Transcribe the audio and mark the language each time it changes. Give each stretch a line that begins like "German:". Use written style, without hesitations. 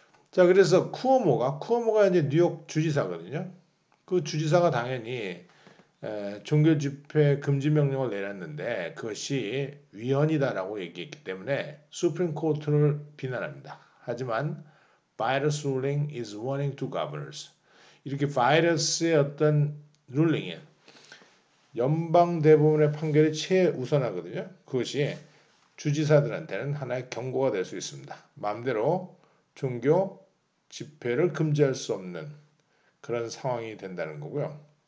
Korean: 자, 그래서 쿠오모가 이제 뉴욕 주지사거든요. 그 주지사가 당연히 종교 집회 금지 명령을 내렸는데 그것이 위헌이다라고 얘기했기 때문에 수프림 코트를 비난합니다. 하지만 바이러스
English: ruling is warning to governors.
Korean: 이렇게 바이러스의 어떤 룰링이 연방 대법원의 판결이 최우선하거든요. 그것이 주지사들한테는 하나의 경고가 될 수 있습니다. 마음대로 종교 집회를 금지할 수 없는 그런 상황이 된다는 거고요.